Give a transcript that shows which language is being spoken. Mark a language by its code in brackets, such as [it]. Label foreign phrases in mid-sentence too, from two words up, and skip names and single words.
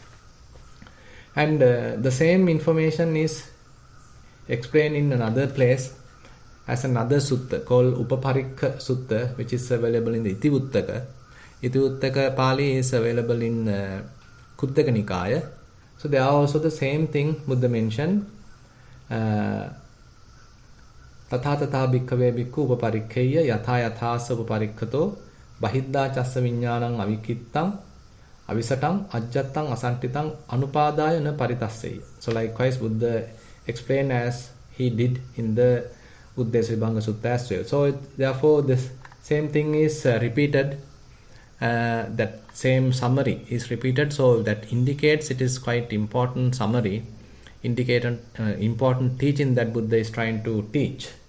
[en] And the same information is explained in another place as another sutta called Upaparikha Sutta, which is available in the Itivuttaka. Itivuttaka Pali is available in Kuttaka Nikaya. So there are also the same thing Buddha mentioned. [pi] Tatha tatha bhikkhave bhikkhu upaparikkhaya yatha yathasa upaparikhato bahidda chassa viññānaṁ avikittang avisatam ajjattang asantitang anupadaya na paritasseya. [en] So likewise Buddha explained as he did in the Uddesa Vibhanga Sutta as well. So therefore this same thing is repeated, that same summary is repeated, so that indicates it is quite important summary, indicated important teaching that Buddha is trying to teach.